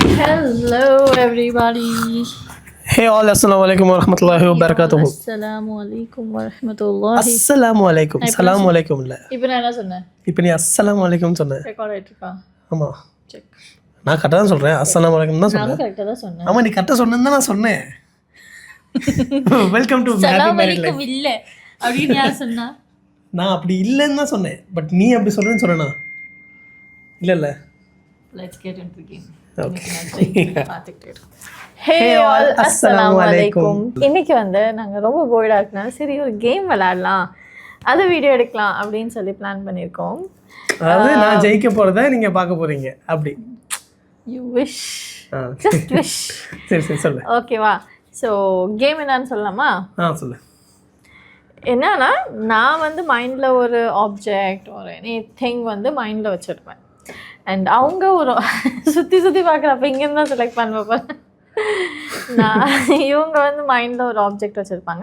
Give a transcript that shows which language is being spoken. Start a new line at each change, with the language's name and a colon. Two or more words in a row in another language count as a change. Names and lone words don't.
English: Hello, everybody. Hey all,
Arabic: السلام عليكم ورحمة الله وبركاته. السلام عليكم ورحمة الله. السلام عليكم. السلام عليكم இல்ல.
Tamil: இப்போ நான் என்ன சொன்னேன்? இப்போ நீ
Arabic: السلام عليكم
Tamil: சொன்ன. ரெக்கார்ட் ஆயிட்டு இருக்கா? ஆமா. செக். நான் கரெக்ட்டா தான் சொல்றேன்.
Arabic: السلام عليكم
Tamil: தான் சொன்னேன். நான் கரெக்ட்டா தான் சொன்னேன். ஆமா நீ கரெக்ட்டா சொன்னேன்னு நான் சொன்னேன்.
English: welcome to
Arabic: السلام عليكم
Tamil: இல்ல. அப்படினு யார் சொன்னா? நான் அப்படி இல்லன்னு தான் சொன்னேன். பட் நீ அப்படி சொல்றேன்னு சொன்னனா? இல்ல.
English: Let's get into the game. Okay. Hey all,
Arabic: السلام عليكم.
Tamil: இன்னைக்கு நாங்க ரொம்ப போர்டா இருக்கனால சரி ஒரு கேம் விளையாடலாம், அது வீடியோ எடுக்கலாம் அப்படின்னு சொல்லி பிளான் பண்ணியிருக்கோம். அதாவது நான் ஜெயிக்க போறதை நீங்க பார்க்க போறீங்க அப்படி.
English: You wish. Just wish.
Tamil: சரி சொல்லு. ஓகேவா? ஸோ கேம் என்னன்னு சொல்லலாமா? சொல்லு. என்னன்னா நான் மைண்டில் ஒரு ஆப்ஜெக்ட் ஒரு
English: any thing
Tamil: மைண்டில் வச்சுருப்பேன். அண்ட் அவங்க ஒரு சுற்றி பார்க்குறப்ப இங்கேருந்து தான் செலக்ட் பண்ணுவேன். நான் இவங்க மைண்டில் ஒரு ஆப்ஜெக்ட் வச்சுருப்பாங்க.